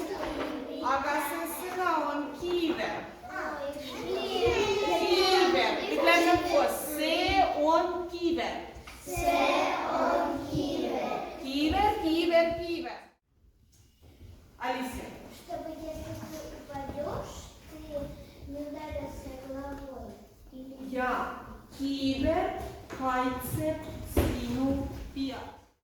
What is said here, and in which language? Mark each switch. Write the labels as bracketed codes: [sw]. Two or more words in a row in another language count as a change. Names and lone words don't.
[et] Aga see sõna on kiiver. Kiiver. Ütleme koos. See on kiiver. See on kiiver. Kiiver, kiiver, kiiver. Alicia. [ru] Чтобы если ты упадешь, ты не ударился головой. [et] Ja, kiiver kaitseb sinu pead.